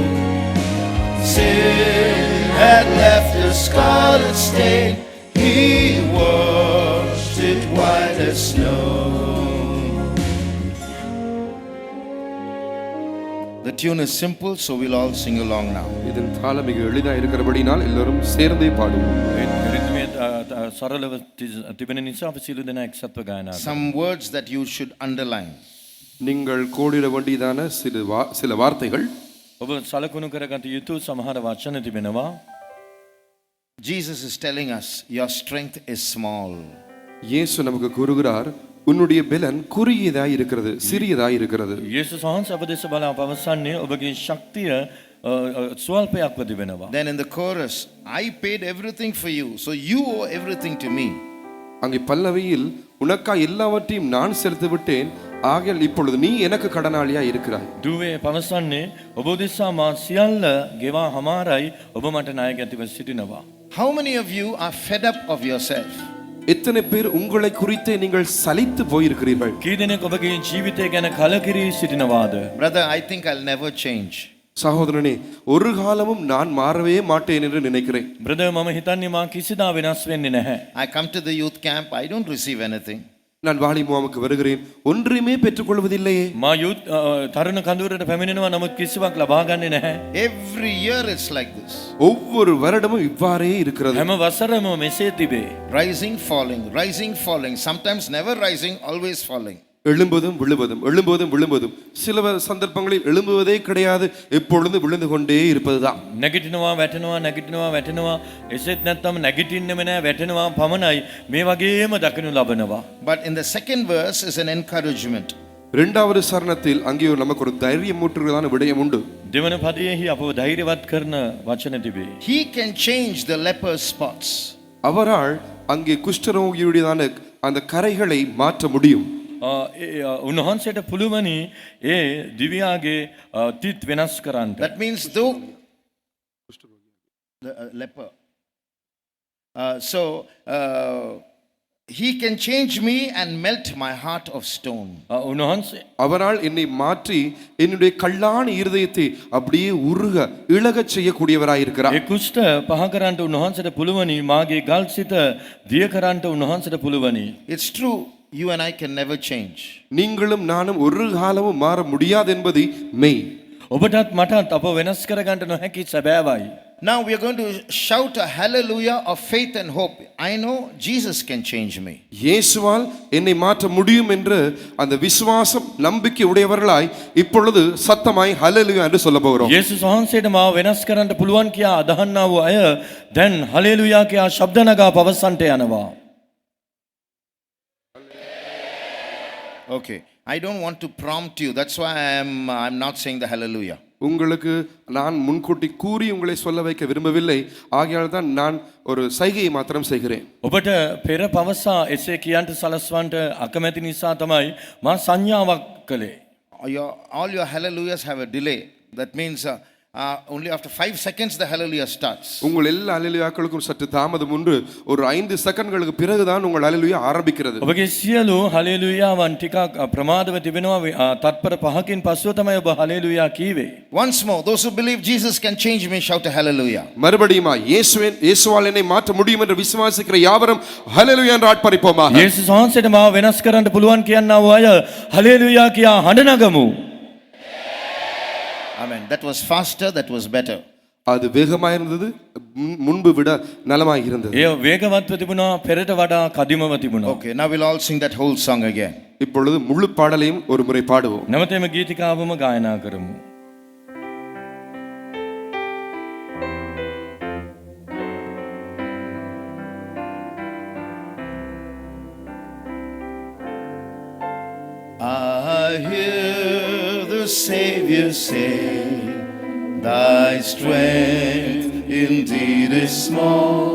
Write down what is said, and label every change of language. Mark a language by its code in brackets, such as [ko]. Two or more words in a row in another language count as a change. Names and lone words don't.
[en] Sin had left a scarlet stain. He washed it white as snow. The tune is simple, so we'll all sing along now. [ta] இதன் தாளம் மிக எளிதாக இருக்கிறபடினால் எல்லாரும் சேர்ந்தே பாடுவோம். [si] රිද්මයේ සරලව තිබෙන නිසා අපි සියලු දෙනා එක්සත්ව ගායනා කරමු. [en] Some words that you should underline. [ta] நீங்கள் கோடிட வேண்டியதான சில வார்த்தைகள். [si] ඔබ සලකුණු කරගත යුතු සමහර වචන තිබෙනවා. [en] Jesus is telling us, your strength is small. [ta] இயேசு நமக்கு கூறுகிறார், உன்னுடைய பெலன் குறுகியதாய் இருக்கிறது, சிறியதாய் இருக்கிறது. [si] යේසුස් වහන්සේ අප දෙස බලා පවසන්නේ ඔබගේ ශක්තිය ස්වල්පයක්ව තිබෙනවා. [en] Then in the chorus, I paid everything for you, so you owe everything to me. [ta] அங்கே பல்லவியில் உனக்கா எல்லாவற்றையும் நான் செலுத்தி விட்டேன், ஆகையால் இப்பொழுது நீ எனக்கு கடனாளியா இருக்கிறாய். [si] දුවේ පවසන්නේ ඔබ දෙසා මා සියල්ල ගෙවා හමාරයි, ඔබ මට ණය ගැතිව සිටිනවා. [en] How many of you are fed up of yourself? [ta] எத்தனை பேர் உங்களை குறித்தே நீங்கள் சலித்து போயிருக்கிறீர்கள்? [si] කී දෙනෙක් ඔබගේ ජීවිතය ගැන කලකිරී සිටිනවාද? [en] Brother, I think I'll never change. [ta] சகோதரனே, ஒரு காலமும் நான் மாறவே மாட்டேன் என்று நினைக்கிறேன். [si] බ්‍රදර් මම හිතන්නේ මා කිසිදා වෙනස් වෙන්නේ නැහැ. [en] I come to the youth camp, I don't receive anything. [ta] நான் வாலி முகாமுக்கு வருகிறேன், ஒன்றுமே பெற்றுக்கொள்வதில்லையே. [si] මා යුත් තරුණ කඳවුරට පැමිණෙනවා, නමුත් කිසිවක් ලබා ගන්නේ නැහැ. [en] Every year it's like this. [ta] ஒவ்வொரு வருடமும் இவ்வாறே இருக்கிறது. [si] හැම වසරම මෙසේ තිබේ. [en] Rising, falling. Sometimes never rising, always falling. [ta] எழும்புவதும் விழுவதும், எழும்புவதும் விழுவதும். சில சந்தர்ப்பங்களில் எழும்புவதே கிடையாது, எப்பொழுது விழுந்து கொண்டே இருப்பதுதான். [si] නැගිටිනවා වැටෙනවා එසෙත් නැත්නම් නැගිටින්නෙම නැහැ, වැටෙනවා පමණයි. මේ වගේම දකිනු ලබනවා. [en] But in the second verse is an encouragement. [ta] இரண்டாவது சரணத்தில் அங்கே நமக்கு ஒரு தைரியம் ஊற்றுகிறதான விடயம் உண்டு. [si] දෙවන පදයේහි අපව ධෛර්යවත් කරන වචන තිබේ. [en] He can change the leper's spots. [ta] அவரால் அங்கே குஷ்டரோகியுடையதான அந்த கரைகளை மாற்ற முடியும். [si] උන්වහන්සේට පුළුවනි ඒ දිව්‍යාගේ තිත් වෙනස් කරන්න. [en] That means though the leper. He can change me and melt my heart of stone. [si] උන්වහන්සේ [ta] அவரால் என்னை மாற்றி என்னுடைய கல்லான இருதயத்தை அப்படியே உருக இழகச் செய்யக்கூடியவராய் இருக்கிறார். [si] ඒ කුෂ්ඨ පහ කරන්නට උන්වහන්සේට පුළුවනි, මාගේ ගල් සිත දිය කරන්නට උන්වහන්සේට පුළුවනි. [en] It's true, you and I can never change. [ta] நீங்களும் நானும் ஒரு காலமும் மாற முடியாது என்பது மெய். [si] ඔබටත් මටත් අප වෙනස් කරගන්නට නොහැකි සැබෑවයි. [en] Now we are going to shout a hallelujah of faith and hope. I know Jesus can change me. [ta] இயேசுவால் என்னை மாற்ற முடியும் என்று அந்த விசுவாசம் நம்பிக்கை உடையவர்களாய் இப்பொழுது சத்தமாய் ஹல்லேலூயா என்று சொல்ல போகிறோம். [si] යේසුස් වහන්සේට මාව වෙනස් කරන්න පුළුවන් කියා අදහන්නා වූ අය දැන් හලෙලුයා කියා ශබ්ද නගා පවසන්නට යනවා. [en] Okay, I don't want to prompt you. That's why I'm not saying the hallelujah. [ta] உங்களுக்கு நான் முன்கூட்டி கூறி உங்களை சொல்ல வைக்க விரும்பவில்லை, ஆகையால் தான் நான் ஒரு சைகையை மாத்திரம் செய்கிறேன். [si] ඔබට පෙර පවසා එසේ කියන්ට සලස්වන්ට අකමැති නිසා තමයි මා සංඥාවක් කළේ. [en] All your hallelujahs have a delay. That means only after 5 seconds the hallelujah starts. [ta] உங்கள் எல்லா ஹல்லேலூயாக்களுக்கும் சற்று தாமதம் உண்டு. ஒரு 5 செகண்ட்களுக்கு பிறகுதான் உங்கள் ஹல்லேலூயா ஆரம்பிக்கிறது. [si] ඔබගේ සියලු හලෙලුයාවන් ටිකක් ප්‍රමාදව තිබෙනවා. තත්පර 5කින් පස්සෙ තමයි ඔබ හලෙලුයා කීවේ. [en] Once more, those who believe Jesus can change me, shout a hallelujah. [ta] மறுபடியுமா இயேசுவால் என்னை மாற்ற முடியும் என்று விசுவாசிக்கிற யாவரும் ஹல்லேலூயா என்று ஆர்ப்பரிப்போமா. [si] යේසුස් වහන්සේට මාව වෙනස් කරන්න පුළුවන් කියනා වූ අය හලෙලුයා කියා හඬ නගමු. [en] Amen. That was faster, that was better. [ta] அது வேகமாக இருந்தது, முன்பு விட நலமாக இருந்தது. [si] ඒ වේගවත්ව තිබුණා, පෙරට වඩා කදිමව තිබුණා. [en] Okay, now we'll all sing that whole song again. [ta] இப்பொழுது முழு பாடலையும் ஒரு முறை பாடுவோம். [si] නැවත එම ගීතිකාවම ගායනා කරමු. [en] I hear the Savior say, thy strength indeed is small.